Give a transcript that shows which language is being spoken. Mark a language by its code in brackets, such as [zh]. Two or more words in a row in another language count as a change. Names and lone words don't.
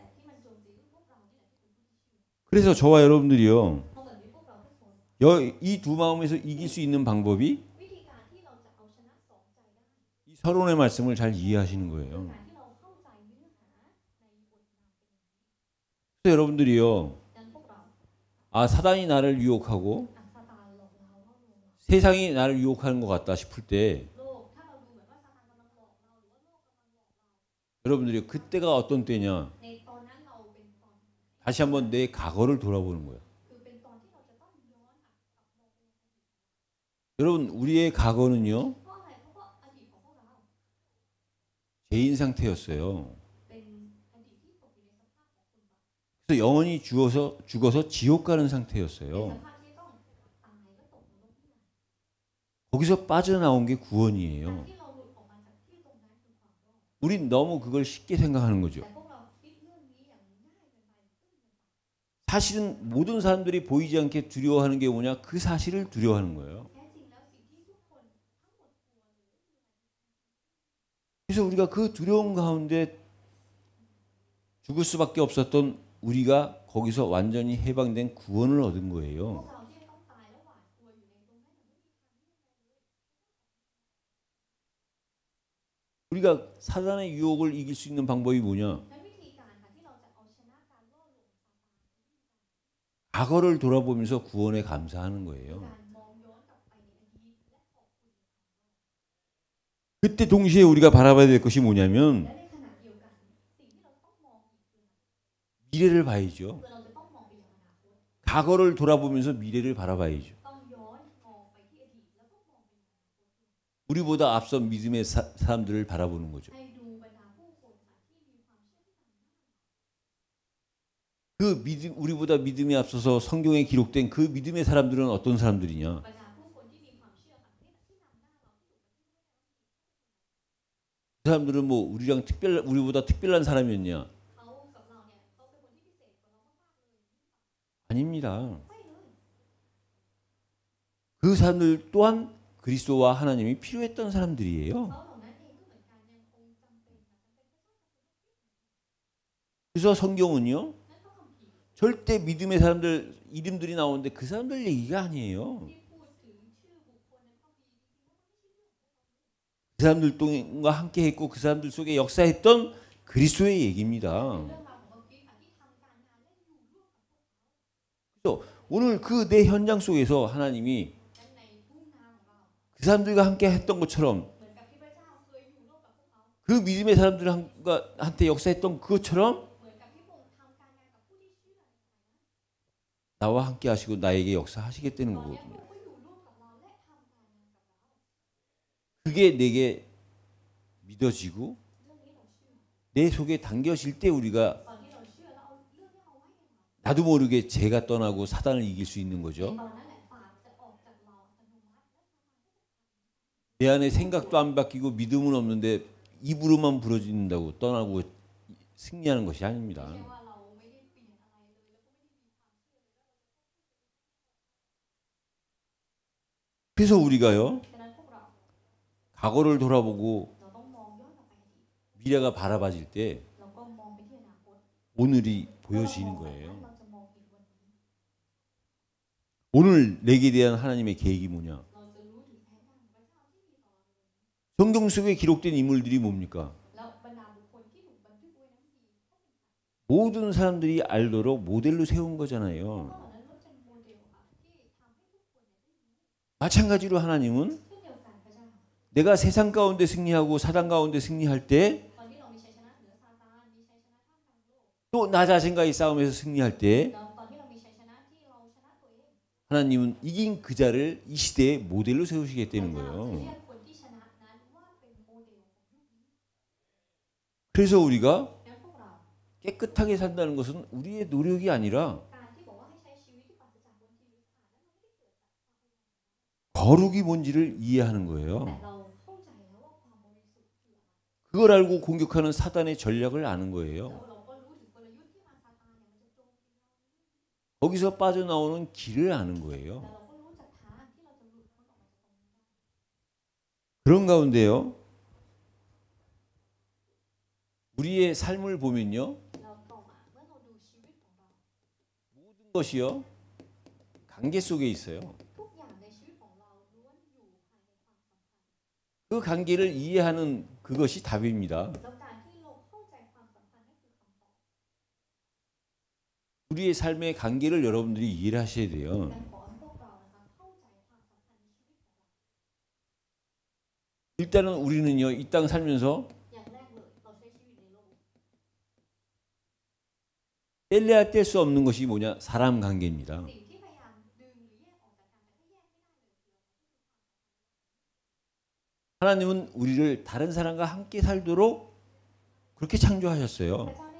[ko] 그래서 저와 여러분들이요, 이 두 마음에서 이길 수 있는 방법이 이 서론의 말씀을 잘 이해하시는 거예요. 그래서 여러분들이요, 사단이 나를 유혹하고 세상이 나를 유혹하는 것 같다 싶을 때 [th] โลกถ้าเราดูเหมือนว่าซาตานกำลังหลอกเราหรือว่าโลกกำลังหลอกเรา [ko] 여러분들이 그때가 어떤 때냐? [th] ในตอนนั้นเราเป็นตอนไหน [ko] 다시 한번 내 과거를 돌아보는 거예요. [th] คือเป็นตอนที่เราจะต้องย้อนกลับมองไปยังอดีต [ko] 여러분 우리의 과거는요 [th] เพราะอะไรเพราะว่าอดีตของพวกเรา [ko] 죄인 상태였어요. [th] เป็นอดีตที่ตกอยู่ในสภาพของคนบาป [ko] 그래서 영원히 죽어서 지옥 가는 [th] เป็น [ko] 상태였어요. [th] สภาพที่ต้องตายและตกนรกนิรันดร์ [ko] 거기서 빠져나온 게 [th] การ [ko] 구원이에요. [th] ที่เราหลุดออกมาจากที่ตรงนั้นคือความรอด [ko] 우린 너무 그걸 쉽게 생각하는 [th] แต่ [ko] 거죠. [th] พวกเราคิดเรื่องนี้อย่างง่ายเกินไปตื้นเกินไป [ko] 사실은 모든 사람들이 보이지 않게 두려워하는 게 뭐냐? 그 사실을 두려워하는 거예요. [th] แท้จริงแล้วสิ่งที่ทุกคนทั้งหมดกลัวเลย [ko] 그래서 우리가 그 두려움 가운데 죽을 수밖에 없었던 우리가 거기서 완전히 해방된 구원을 얻은 [th] พวก [ko] 거예요. [th] เราที่จะต้องตายและหวาดกลัวอยู่ในตรงนั้นไม่มีทางเลือกใดเลย [ko] 우리가 사단의 유혹을 이길 수 있는 방법이 뭐냐? [th] นั้นวิธีการค่ะที่เราจะเอาชนะการล่อลวงซาตาน [ko] 과거를 돌아보면서 구원에 감사하는 [th] คือ [ko] 거예요. [th] การมองย้อนกลับไปในอดีตและขอบคุณ [ko] 그때 동시에 우리가 바라봐야 될 것이 뭐냐면 [th] และในขณะเดียวกันสิ่งที่เราต้องมองอีกคือ [ko] 미래를 봐야죠. [th] เราจะต้องมองไปยังอนาคต [ko] 과거를 돌아보면서 미래를 바라봐야죠. [th] ต้องย้อนมองไปที่อดีตแล้วก็มองไปยังอนาคต [ko] 우리보다 앞선 믿음의 사람들을 바라보는 거죠. [th] ให้ดูบรรดาผู้คนค่ะที่มีความเชื่อที่ต่าง [ko] 그 믿음, 우리보다 믿음이 앞서서 성경에 기록된 그 믿음의 사람들은 어떤 사람들이냐? [th] บรรดาผู้คนที่มีความเชื่อค่ะที่นำหน้าเราที่อยู่ [ko] 그 사람들은 뭐 우리보다 특별한 사람이었냐? [th] เขากับเราเนี่ยเขาเป็นคนที่พิเศษกว่าเรามากๆเลย [ko] 아닙니다. [th] ไม่เลย [ko] 그 사람들 또한 그리스도와 하나님이 필요했던 사람들이에요. [th] เขาเหล่านั้นเองก็เหมือนกันยังคงจำเป็นค่ะจำเป็นพระเจ้าจำเป็น [ko] 그래서 성경은요 [th] นั่นก็คำพีร์ [ko] 절대 믿음의 사람들 이름들이 나오는데 그 사람들 얘기가 아니에요. [th] ที่พูดถึงชื่อบุคคลในพระคัมภีร์จริงๆแล้วมันไม่ใช่เรื่องของ [ko] 그 사람들과 함께했고 그 사람들 속에 역사했던 그리스도의 얘기입니다. [th] เรื่องราวของพระคริสต์ค่ะที่ทำการงานและอยู่ร่วมกับพวกเขา [ko] 그래서 오늘 그 내 현장 속에서 하나님이 [th] นั้นในทุ่งนาของเรา [ko] 그 사람들과 함께했던 것처럼 [th] เหมือนกับที่พระเจ้าเคยอยู่ร่วมกับพวกเขา [ko] 그 믿음의 사람들한테 역사했던 그것처럼 [th] เหมือนกับที่พระองค์ทำการงานกับผู้ที่เชื่อในสมัยนั้น [ko] 나와 함께하시고 나에게 역사하시겠다는 [th] ตอนนี้พระ [ko] 거거든요. [th] องค์ก็อยู่ร่วมกับเราและทำการงานกับเรา [ko] 그게 내게 믿어지고 [th] เรื่องนี้เราเชื่อ [ko] 내 속에 담겨질 때 우리가 [th] ตอนที่เราเชื่อแล้วเอาเรื่องนี้เอาไว้ในเรา [ko] 나도 모르게 죄가 떠나고 사단을 이길 수 있는 [th] ใน [ko] 거죠. [th] ตอนนั้นแหละบาปจะออกจากเราอัตโนมัติและ [ko] 내 안에 생각도 안 바뀌고 믿음은 없는데 입으로만 부러진다고 떠나고 승리하는 것이 [th] ไม่ [ko] 아닙니다. [th] ใช่ว่าเราไม่ได้เปลี่ยนอะไรเลยแล้วก็ไม่ได้มีความเชื่อเลยแล้วเรา [ko] 그래서 우리가요 [th] ฉะนั้นพวกเรา [ko] 과거를 돌아보고 [th] เราต้องมองย้อนกลับไปอดีต [ko] 미래가 바라봐질 때 [th] เราก็มองไปที่อนาคต [ko] 오늘이 [th] เมื่อเราม [ko] 보여지는 [th] องแบบนั้น [ko] 거예요. [th] เราจะมองเห็นวันนี้ [ko] 오늘 내게 대한 하나님의 계획이 뭐냐? [th] เราจะรู้ถึงแผนการของพระเจ้าที่มีต่อเราในวันนี้ [ko] 성경 속에 기록된 인물들이 뭡니까? [th] แล้วบรรดาบุคคลที่ถูกบันทึกไว้นั้นดีเขาเป็นใคร [ko] 모든 사람들이 알도록 모델로 세운 [th] เพราะ [ko] 거잖아요. [th] เหล่านั้นล้วนเป็นโมเดลค่ะที่ทำให้ทุกคนเนี่ยได้รู้ [ko] 마찬가지로 하나님은 [th] เช่นเดียวกันพระเจ้า [ko] 내가 세상 가운데 승리하고 사단 가운데 승리할 때 [th] ตอนที่เรามีชัยชนะเหนือซาตานมีชัยชนะท่ามกลางโลก [ko] 또 나 자신과의 싸움에서 승리할 때 [th] แล้วตอนที่เรามีชัยชนะที่เราชนะตัวเอง [ko] 하나님은 이긴 그 자를 이 시대에 모델로 [th] พระ [ko] 세우시겠다는 [th] เจ้าจะเรีย [ko] 거예요. [th] กคนที่ชนะนั้นว่าเป็นโมเดลของยุคนี้ [ko] 그래서 우리가 [th] งั้นพวกเรา [ko] 깨끗하게 산다는 것은 우리의 노력이 아니라 [th] การที่บอกว่าให้ใช้ชีวิตที่ปราศจากมลทินหรือสารนั้นมันไม่ได้เกิดจากความพยายาม [ko] 거룩이 뭔지를 이해하는 거예요. [th] แต่เราเข้าใจแล้วว่าความบริสุทธิ์คืออะไร [ko] 그걸 알고 공격하는 사단의 전략을 아는 [th] แล้ว [ko] 거예요. [th] เราก็รู้ถึงกลยุทธ์ที่มารซาตานเนี่ยมันจะโจมตีเรา [ko] 거기서 빠져나오는 길을 아는 [th] แต่ [ko] 거예요. [th] เราก็รู้จักทางที่เราจะหลุดพ้นออกมาจากตรงนั้นได้ [ko] 그런 가운데요. 우리의 삶을 보면요. [th] เราต่อมาเมื่อเราดูชีวิตของเรา [ko] 모든 것이요. 관계 속에 있어요. [th] ทุกอย่างในชีวิตของเราล้วนอยู่ภายในความสัมพันธ์ [ko] 그 관계를 이해하는 그것이 답입니다. [th] แล้วการที่เราเข้าใจความสัมพันธ์นั่นคือคำตอบ [ko] 우리의 삶의 관계를 여러분들이 이해를 하셔야 돼요. [th] การขอให้พวกเรานะคะเข้าใจความสัมพันธ์ในชีวิตของ [ko] 일단은 우리는요, 이 땅 살면서 뗄래야 뗄 수 없는 것이 뭐냐? 사람 관계입니다. 하나님은 우리를 다른 사람과 함께 살도록 그렇게 창조하셨어요.